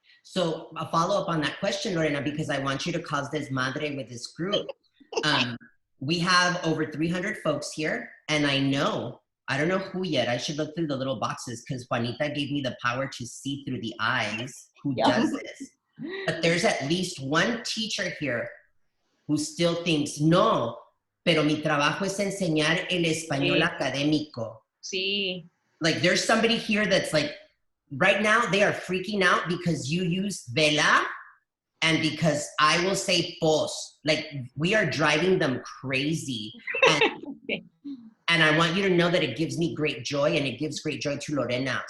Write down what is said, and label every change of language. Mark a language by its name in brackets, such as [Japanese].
[English] So a follow up on that question, Lorena, because I want you to cause desmadre with this group. We have over 300 folks here, and I don't know who yet. I should look through the little boxes because Juanita gave me the power to see through the eyes who does this. But there's at least one teacher here who still thinks, [Spanish] no, pero mi trabajo es enseñar el español académico. Sí. [English] Like there's somebody here that's like, right now they are freaking out because you use vela and because I will say pos. Like we are driving them crazy. And I want you to know that it gives me great joy and it gives great joy to Lorena.